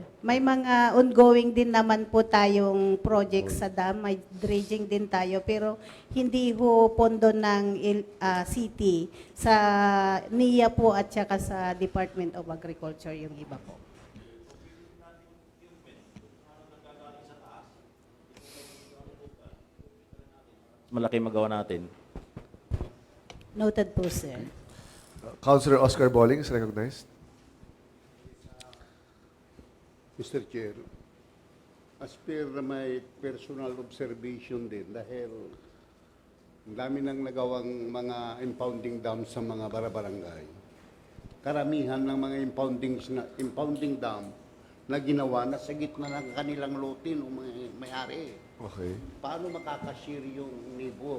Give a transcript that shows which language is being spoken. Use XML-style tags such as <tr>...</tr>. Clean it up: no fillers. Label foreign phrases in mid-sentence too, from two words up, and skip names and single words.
<tl>May mga ongoing din naman po tayong project sa dam, may dredging din tayo, pero hindi ho pondo ng city. Sa NIA po at saka sa Department of Agriculture yung iba po. Malaki magawa natin. Noted po, sir.</tl> <en>Councilor Oscar Bolling is recognized. Mr. Chair, as per my personal observation</en> <tl>din, dahil ang dami nang nagawang mga impounding dams sa mga barabarangay. Karamihan ng mga impounding dam na ginawa na sa gitna ng kanilang lotin o may-ari. Okay. Paano makakashare yung neighbor?</tl>